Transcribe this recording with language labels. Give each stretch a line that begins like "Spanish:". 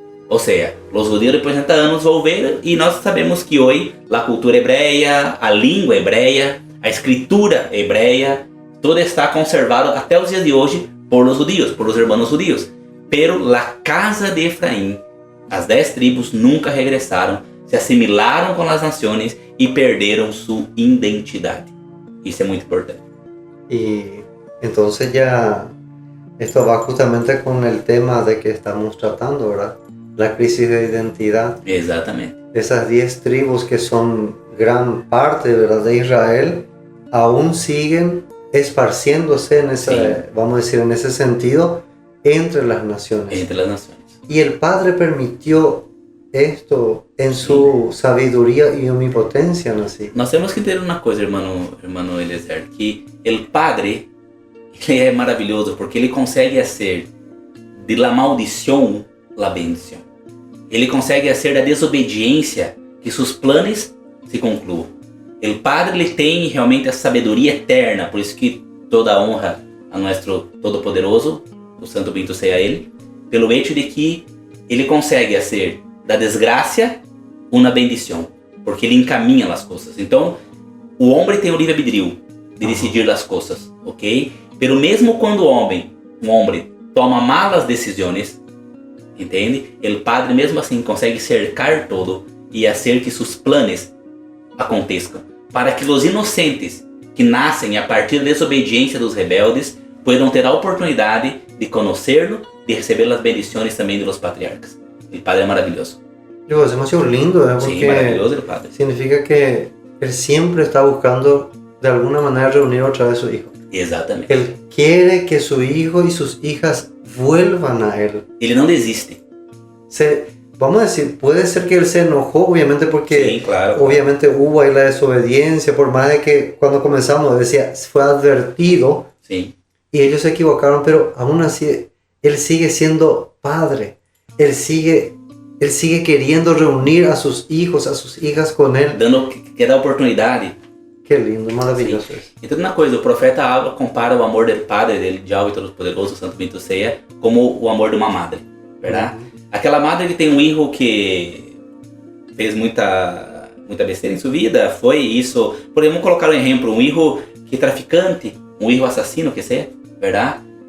Portuguese: Ou seja, os judeus depois de 60 anos volveram e nós sabemos que hoje a cultura hebreia, a língua hebreia, a escritura hebreia, tudo está conservado até os dias de hoje por os judeus, por os irmãos judeus.
Spanish: Pero la
Portuguese: casa de Efraim, as 10 tribos nunca regressaram, se assimilaram com as nações e perderam sua identidade. Isso é muito importante.
Spanish: Y entonces ya esto va justamente con el tema de que estamos tratando, ¿verdad? La crisis de identidad.
Portuguese: Exatamente.
Spanish: Esas 10 tribus que son gran parte, ¿verdad?, de Israel, aún siguen esparciéndose en esa, sí, vamos a decir, en ese sentido, entre las naciones. Entre las naciones. Y el Padre permitió esto en su sabiduría y omnipotencia, ¿no? Así.
Portuguese: Nós temos que entender uma coisa, irmão Eliezer, que o Padre, ele é maravilhoso porque ele consegue fazer de la maldição la bendição. Ele consegue fazer da desobediência que seus planos se concluam. O Padre, ele tem realmente a sabedoria eterna, por isso que toda a honra a nosso Todo-Poderoso, o Santo Bendito seja Ele, pelo
Spanish: hecho de que
Portuguese: ele consegue fazer da desgraça uma bendição. porque ele encaminha as coisas. Então, o homem tem o livre-arbítrio de decidir as coisas, ok?
Spanish: Pero
Portuguese: mesmo quando o homem toma malas decisões, entende? O Padre mesmo assim consegue cercar todo e fazer que seus planos aconteçam, para que os inocentes que nascem a partir da desobediência dos rebeldes
Spanish: puedan
Portuguese: ter a oportunidade de conhecê-lo, de receber as bendições também dos patriarcas. O Padre é maravilhoso.
Spanish: Es demasiado lindo, ¿eh? Porque Sí, maravilloso el Padre. significa que Él siempre está buscando de alguna manera reunir otra vez a su hijo.
Portuguese: Exatamente.
Spanish: Él quiere que su hijo y sus hijas vuelvan a Él.
Portuguese: Ele não desiste.
Spanish: Vamos a decir, puede ser que Él se enojó, obviamente, porque Sí, claro. obviamente hubo ahí la desobediencia, por más de que cuando comenzamos decía, fue advertido Sí. y ellos se equivocaron, pero aún así Él sigue siendo padre. Él sigue queriendo reunir a sus hijos, a sus hijas con Él.
Portuguese: Quer dar oportunidade.
Spanish: Qué lindo, maravilloso eso.
Portuguese: Então, uma coisa, o profeta Abba compara o amor do Padre, dele, Yahweh Todo-Poderoso, Santo Bendito Seja, como o amor de uma madre, verdade? Aquela madre que tem um filho que fez muita besteira em sua vida, foi isso. Podemos colocar um exemplo, um filho que é traficante, um filho assassino, que seja, verdade?